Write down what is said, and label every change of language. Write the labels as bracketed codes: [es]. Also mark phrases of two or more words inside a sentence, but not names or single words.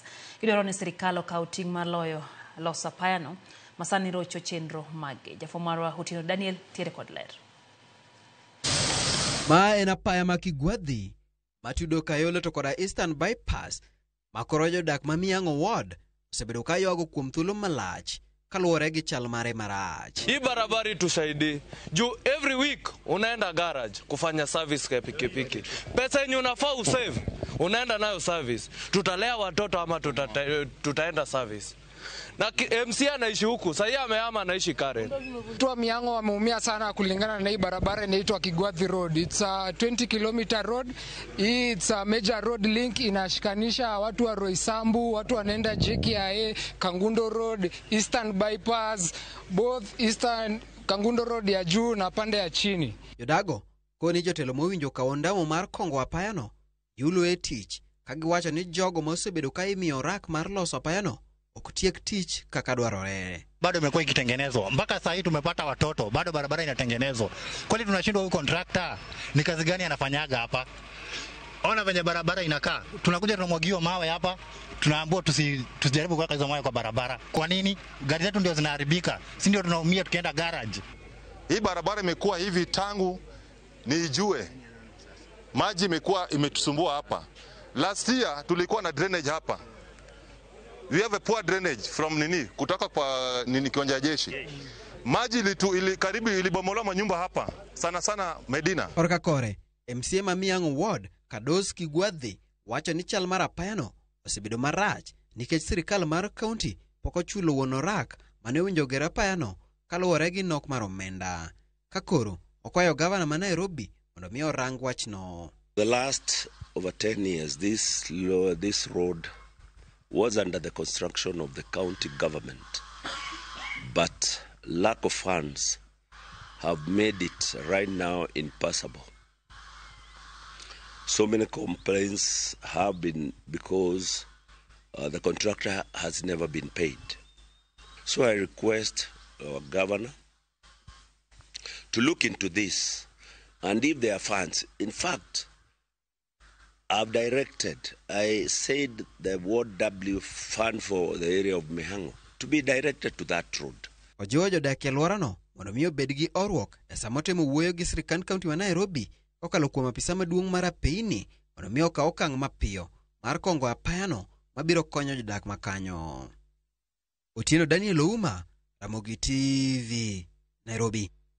[luo] Idwaro ni sirikal okaw ting' mar loyo loso apayano masani rocho chenro mage. Jafomarwa Hutino Daniel tiere kod ler. Ma en apaya makigwathi matudo Kayole to koda Eastern Bypass makoro jodak ma Mihango Ward osebedo ka yuago kuom thuolo malach kaluwore gi chal mare marach. [sw] Hii barabara tusaidie. Juu [en] every week [sw] unaenda garage kufanya service kwa pikipiki. Pesa yenye unafaa usave, unaenda nayo service. Tutalea watoto ama tutaenda service. Na MC anaishi huku, sasa amehama anaishi Karen. Watu wa Mihango wameumia sana kulingana na hii barabara inaitwa Kigwathi Road. [en] It's a 20 kilometer road. It's a major road link, [sw] inashikanisha watu wa Roysambu, watu wanaenda JKIA, Kangundo Road, Eastern Bypass, both Eastern Kangundo Road ya juu na pande ya chini. [luo] Jodago koni jotelo mowinjo kaondamo mar kongo apayano yulo e tich kagiwacho ni jogo mosebedo ka imiyo rak mar loso apayano okutiek tich kaka dwarore. [sw] Bado imekuwa ikitengenezwa mpaka sasa hivi tumepata watoto, bado barabara inatengenezwa. Kwani tunashindwa huyu contractor ni kazi gani anafanyaga hapa? Ona venye barabara inakaa. Tunakuja tunamwagiwa mawe hapa, tunaambiwa tusijaribu kuweka hizo mawe kwa barabara. Kwa nini? Gari zetu ndio zinaharibika. Si ndio tunaumia tukienda garage. Hii barabara imekuwa hivi tangu niijue. Maji imekuwa imetusumbua hapa. [en] Last year [sw] tulikuwa na drainage hapa. We have a poor drainage from kutoka kwa kiwanja jeshi. Maji karibu ilibomolewa manyumba hapa. Sana Medina. Korka kore, MCA ma Mihango Ward Kados Kigwathi wacho ni chal mar apayano osebedo marach nikech sirikal mar county poko chulo wuon rak mane owinjo ger apayano kaluwore gi nok mar omenda. Kakoro okwayo gavana ma Nairobi mondo mi orang wachno. [en] The last over 10 years this road was under the construction of the county government, but lack of funds have made it right now impassable. So many complaints have been because the contractor has never been paid. So I request our governor to look into this, and if there are funds, in fact, I said the Ward W fund for the area of Mihango to be directed to that road. [luo] Ojiwo jodak e alworano mondo mi obed gi orruok e sama otemo wuoyo gi sirikand kaunti ma Nairobi kokalo kuom apisa maduong' mar apeyni mondo mi okaw okang' mapiyo mar kongo apayano mabiro konyo jodak makanyo. Otieno Daniel Ouma, Ramogi TV, Nairobi.